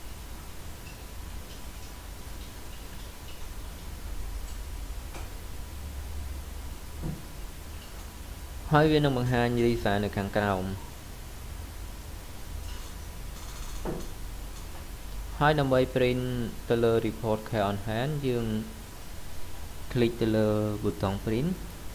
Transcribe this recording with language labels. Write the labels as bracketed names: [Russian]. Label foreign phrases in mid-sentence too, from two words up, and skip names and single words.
[Khmer] ហើយវានឹងបង្ហាញរីសានៅខាងក្រោមហើយដើម្បី print ទៅលើ [English] report cash on hand [Khmer] យើង click ទៅលើប៊ូតុង print